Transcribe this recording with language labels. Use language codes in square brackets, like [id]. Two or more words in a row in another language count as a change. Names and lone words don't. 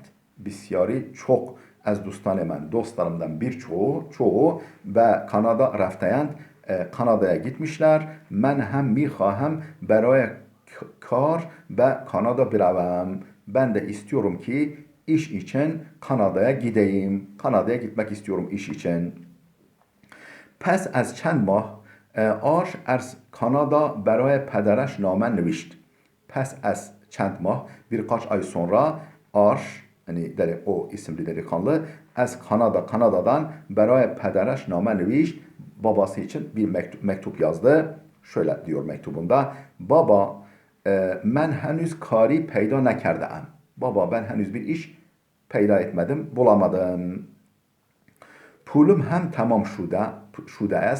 [fa] Besyari çok از دوستان من, [tr] dostlarımdan birçoğu [fa] به کانادا رفته‌اند [tr] Kanada'ya gitmişler. [fa] من هم می‌خواهم برای کار به کانادا بروم. [tr] Ben de istiyorum ki iş için Kanada'ya gideyim. Kanada'ya gitmek istiyorum iş için. [fa] پس از چند ماه آرش از Kanada برای پدرش نامه نوشت. پس از چند ماه [tr] birkaç ay sonra Arş yani o isimli delikanlı Kanada'dan [fa] برای پدرش نامه نوشت. [tr] Babası için bir mektup yazdı. Şöyle diyor mektubunda. [fa] بابا من هنوز کاری پیدا نکردم. [tr] Baba ben henüz bir iş peyda etmedim, bulamadım. [fa] پولم هم تمام شده است.